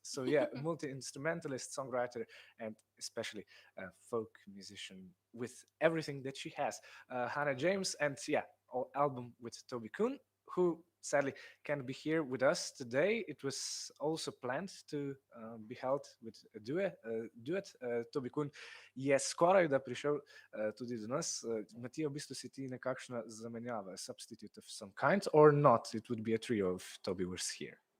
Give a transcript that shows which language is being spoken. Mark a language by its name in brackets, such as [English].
[English] So yeah, multi-instrumentalist, songwriter, and especially a folk musician with everything that she has. Hannah James, and yeah, album with Toby Kuhn, who sadly can't be here with us today. It was also planned to be held with a duet. [Slovenian] Toby Kuhn je skoraj da prišel tudi do nas. Matija, v bistvu si ti nekakšna zamenjava, [English] substitute of some kind, or not? It would be a trio if Toby was here.